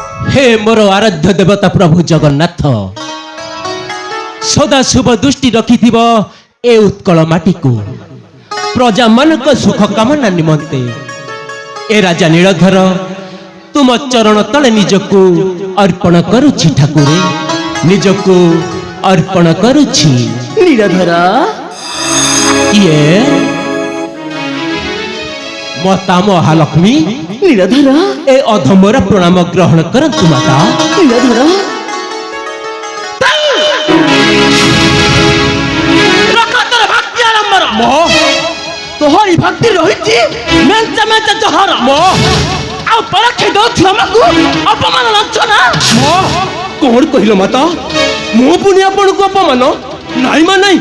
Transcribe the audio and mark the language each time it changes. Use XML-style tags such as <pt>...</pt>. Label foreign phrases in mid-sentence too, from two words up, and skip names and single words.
<or>ହେ ମୋର ଆରାଧ୍ୟ ଦେବତା ପ୍ରଭୁ ଜଗନ୍ନାଥ ସଦା ଶୁଭ ଦୃଷ୍ଟି ରଖିଥିବ ଏ ଉତ୍କଳ ମାଟି କୋ ପ୍ରଜା ମନ କୋ ସୁଖ କାମନା ନିମନ୍ତେ ଏ ରାଜା ନୀଳଧର ତୁମ ଚରଣ ତଳେ ନିଜକୋ ଅର୍ପଣ କରୁଛି ଠାକୁରେ ନିଜକୋ ଅର୍ପଣ କରୁଛି नीलधर ଏ ମାତା ମହାଲକ୍ଷ୍ମୀ नीलधर ଏ ଅଧମର ପ୍ରଣାମ ଗ୍ରହଣ କରନ୍ତୁ ମାତା नीलधर ରଖାତର ଭକ୍ତି ଆଡ଼ମ୍ବର ମୋ ତୋହରି ଭକ୍ତି ରହିଛି ମେଞ୍ଚା ମେଞ୍ଚା ଜହର ମୋ ଆଉ ପରଖି ଦଉଛୁ ଆମକୁ ଅପମାନ ଲାଞ୍ଚନା ମୋ କଣ କହିଲ ମାତା ମୁଁ ପୁଣି ଆପଣଙ୍କୁ ଅପମାନ ନାଇଁ ମା ନାଇଁ</or>